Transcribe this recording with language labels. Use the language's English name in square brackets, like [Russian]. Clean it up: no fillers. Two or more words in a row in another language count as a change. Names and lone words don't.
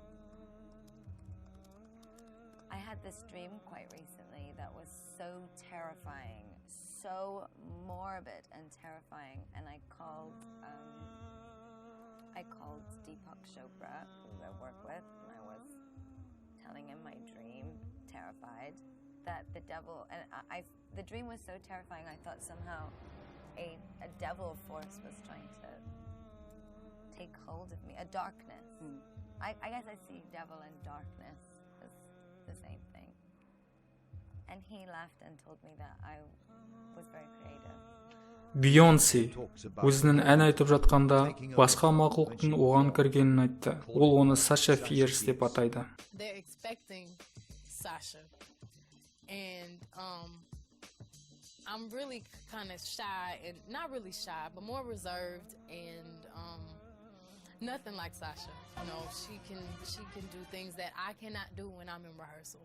[English] I had this dream quite recently that was so terrifying, so morbid and terrifying, and I called Deepak Chopra, who I work with, and I was telling him my dream, terrified, that the devil, and the dream was so terrifying, I thought somehow a devil force was trying to take hold of me, a darkness. I guess I see devil and darkness as the same thing. And he laughed and told me that I was very creative. [Kazakh] Бейонсе өзінің ән айтып жатқанда басқа мақұлықтың оған кіргенін айтты. Ол оны Саша Фиерс деп атайды. [English] They're expecting Sasha. And I'm really kind of shy, and not really shy, but more reserved, and nothing like Sasha. You know, she can do things that I cannot do when I'm in rehearsal.